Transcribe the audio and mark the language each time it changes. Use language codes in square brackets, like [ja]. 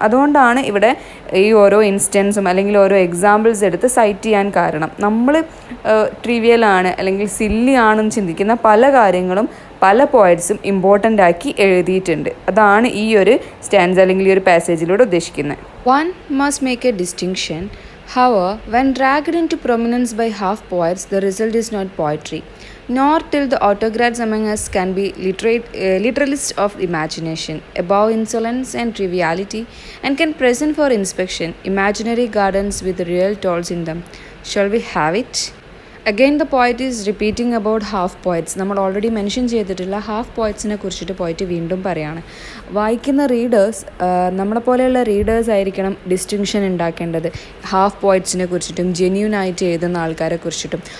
[ml] അതുകൊണ്ടാണ് ഇവിടെ ഈ ഓരോ ഇൻസ്റ്റൻസും അല്ലെങ്കിൽ ഓരോ എക്സാമ്പിൾസ് എടുത്ത് സൈറ്റ് ചെയ്യാൻ കാരണം. നമ്മൾ ട്രിവിയലാണ് അല്ലെങ്കിൽ സില്ലി ആണെന്ന് ചിന്തിക്കുന്ന പല കാര്യങ്ങളും പല പോയറ്റ്സും ഇമ്പോർട്ടൻ്റ് ആക്കി എഴുതിയിട്ടുണ്ട്. അതാണ് ഈ ഒരു സ്റ്റാൻസ് അല്ലെങ്കിൽ ഈ ഒരു പാസേജിലൂടെ ഉദ്ദേശിക്കുന്നത്. [en] One must make a distinction. However, when dragged into prominence by half poets, the result is not poetry, nor till the autocrats among us can be literalists of imagination, above insolence and triviality, and can present for inspection imaginary gardens with real tolls in them. Shall we have it? Again the poet is repeating about half poets. [ml] നമ്മൾ already mention ചെയ്തിട്ടുള്ള half പോയറ്റ്സിനെ കുറിച്ചിട്ട് poet വീണ്ടും പറയാണ്. വായിക്കുന്ന readers നമ്മളെപ്പോലെയുള്ള readers ആയിരിക്കണം distinction ഉണ്ടാക്കേണ്ടത് half പോയറ്റ്സിനെ കുറിച്ചിട്ടും genuine ആയിട്ട് എഴുതുന്ന ആൾക്കാരെ കുറിച്ചിട്ടും.